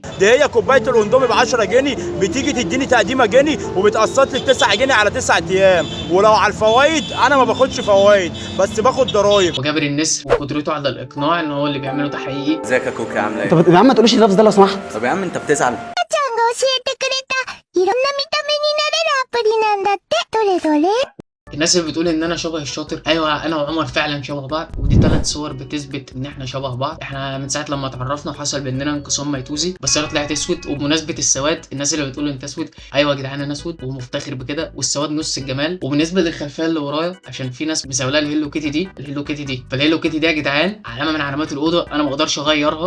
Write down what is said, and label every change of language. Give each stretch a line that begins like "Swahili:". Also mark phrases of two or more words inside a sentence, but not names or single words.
Arabic: دي هي كوبايه الاندومي ب 10 جنيه، بتيجي تديني تقديمه جنيه وبتقسط لي 9 جنيه على 9 ايام. ولو على الفوائد انا ما باخدش فوائد بس باخد ضرايب. وجابر النسر وقدرته على الاقناع ان هو اللي بيعمله ده حقيقي. ازيك يا كوكا عامله ايه؟ طب يا عم ما تقوليش اللفظ ده لو سمحت. طب يا عم انت بتزعل؟
Japanese: 教えてくれたいろんな見た目になれるアプリなんだって。どれどれ？
Arabic: الناس اللي بتقول ان انا شبه الشاطر، ايوه انا وعمر فعلا شبه بعض، ودي 3 صور بتثبت ان احنا شبه بعض. احنا من ساعه لما اتعرفنا حصل بيننا انقسام ميتوزي، بس انا طلعت اسود. وبمناسبه السواد، الناس اللي بتقول انت اسود، ايوه يا جدعان انا اسود ومفتخر بكده، والسواد نص الجمال. وبالنسبه للخلفيه اللي ورايا، عشان في ناس مساوله الهيلو كيتي دي، الهيلو كيتي دي، فالهيلو كيتي دي يا جدعان علامه من علامات الاوضه، انا ما اقدرش اغيرها.